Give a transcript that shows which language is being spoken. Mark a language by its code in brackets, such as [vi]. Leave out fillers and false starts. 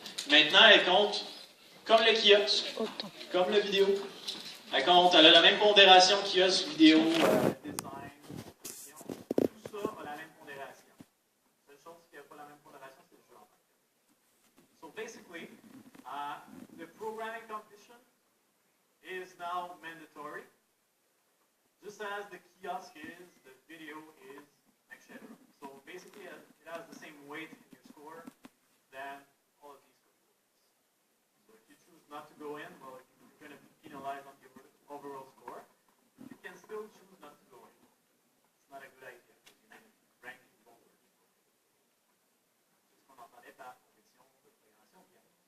[fr] Maintenant, elle compte comme le kiosque, comme le vidéo. Elle a la même pondération kiosque, vidéo, design, tout ça a la même pondération. La seule chose qui n'a pas la même pondération, c'est le jeu en tant que tel. [en] So basically, the programming competition is now mandatory, just as the kiosk is, the video is, etc. So basically, it has the same weight in your score than all of these components. So if you choose not to go in, well, you're going to be penalized on your overall score. You can still choose not to go in. It's not a good idea because you can rank lower. [fr] C'est ce qu'on entendait par compétition de programmation bien.